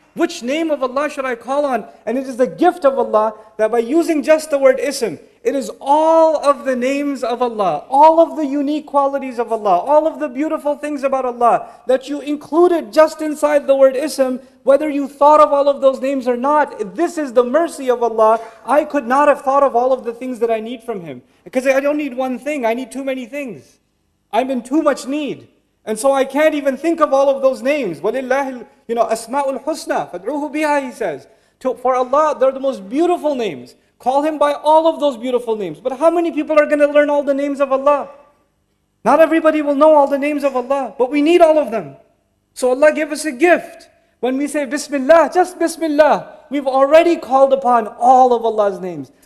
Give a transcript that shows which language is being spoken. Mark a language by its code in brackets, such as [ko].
[en] Which name of Allah should I call on? And it is the gift of Allah that by using just the word Ism, it is all of the names of Allah, all of the unique qualities of Allah, all of the beautiful things about Allah that you included just inside the word Ism, whether you thought of all of those names or not. This is the mercy of Allah. I could not have thought of all of the things that I need from Him, because I don't need one thing, I need too many things. I'm in too much need. And so I can't even think of all of those names. [ar] وَلِلَّهِ أَسْمَاءُ الْحُسْنَى فَادْعُوهُ بِهَا, [en] He says. For Allah, they're the most beautiful names. Call Him by all of those beautiful names. But how many people are going to learn all the names of Allah? Not everybody will know all the names of Allah, but we need all of them. So Allah gave us a gift. When we say Bismillah, just Bismillah, we've already called upon all of Allah's names.